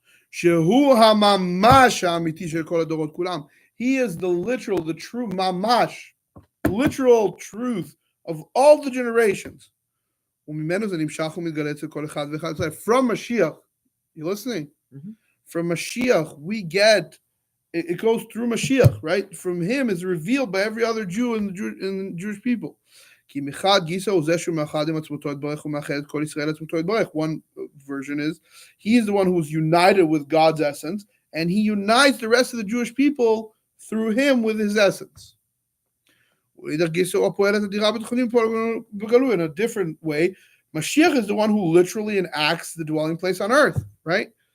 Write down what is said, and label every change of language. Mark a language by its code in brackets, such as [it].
[en] He is the literal, the true mamash, literal truth of all the generations. From Mashiach, you listening? Mm-hmm. From Mashiach, we get, it goes through Mashiach, right? From him is revealed by every other Jew in the Jewish people. [he] כי מחד גיסא הוא זה שהוא מאחד עם עצמותו יתברך ומאחד את כל ישראל עצמותו יתברך. [en] One version is, he is the one who's united with God's essence, and he unites the rest of the Jewish people through him with his essence. In a different way, Mashiach is the one who literally enacts the dwelling place on earth, right?